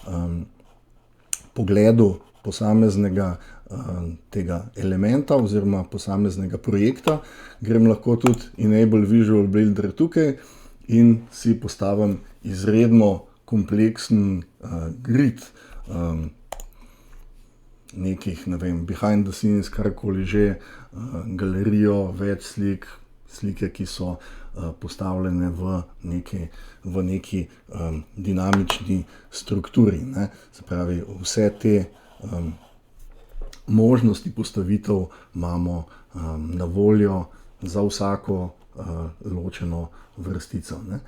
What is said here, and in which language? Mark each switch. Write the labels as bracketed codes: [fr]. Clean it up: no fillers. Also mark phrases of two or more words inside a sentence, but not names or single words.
[sl] pogledu posameznega tega elementa oziroma posameznega projekta, grem lahko tudi Enable Visual Builder tukaj in si postavim izredno kompleksen grid nekih, ne vem, [en] behind the scenes, [sl] karkoli že, galerijo, več slik, slike, ki so postavljene v neki dinamični strukturi, ne. Se pravi, vse te možnosti postavitev imamo na voljo za vsako ločeno vrstico, ne.